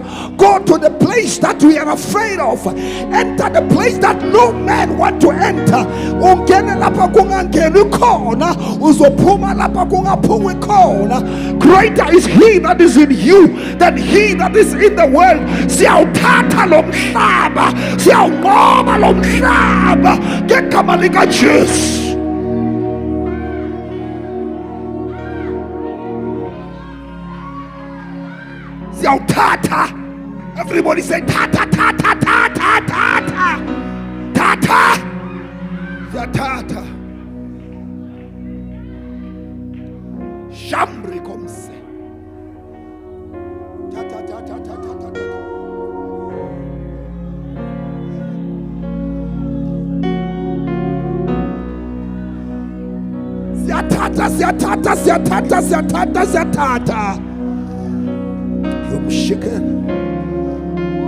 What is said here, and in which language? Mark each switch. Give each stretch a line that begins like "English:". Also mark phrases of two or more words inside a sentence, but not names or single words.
English: Go to the place that we are afraid of. Enter the place that no man want to enter. Greater is he that is in you than he that is in the world.
Zulu: Siyawuthatha lo mhlaba. Siyawunqoba lo mhlaba ngegama likaJesu.
English: Tata. Everybody say tata, tata, tata, tata, tata, tata. Shambre comme ça. Tata, tata, tata, tata. Tata, tata, tata, tata, tata. Shaken.